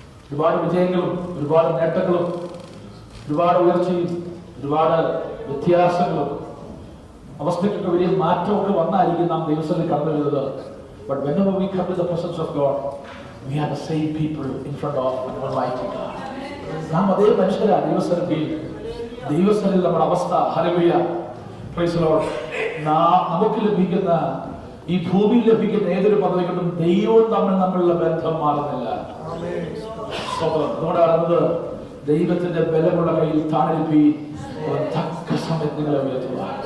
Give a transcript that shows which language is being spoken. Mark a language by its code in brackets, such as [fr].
[ml] ഒരുപാട് വിജയങ്ങളും ഒരുപാട് നേട്ടങ്ങളും ഒരുപാട് ഉയർച്ചയും ഒരുപാട് വ്യത്യാസങ്ങളും അവസ്ഥയ്ക്കൊക്കെ വലിയ മാറ്റമൊക്കെ വന്നായിരിക്കും നാം ദൈവത്തിൽ കടന്നു വരുന്നത്. [en] But whenever we come to the presence of God, we are the same people in front of an Almighty God. [ml] നാം അതേ മനുഷ്യരാണ് ദൈവസ്ഥലിൽ നമ്മുടെ അവസ്ഥ. ഹല്ലേലൂയ. [en] Praise the lord. [ml] നമുക്ക് ലഭിക്കുന്ന ഈ ഭൂമിയിൽ ലഭിക്കുന്ന ഏതൊരു പദവി കൊണ്ടും ദൈവവും തമ്മിലുള്ള ബന്ധം മാറുന്നില്ല. നമ്മുടെ അറിഞ്ഞത് ദൈവത്തിന്റെ ബലമുള്ള കയ്യിൽ താണിരിപ്പി തക്ക സമയത്ത് നിങ്ങളെ ഉയർത്തുക.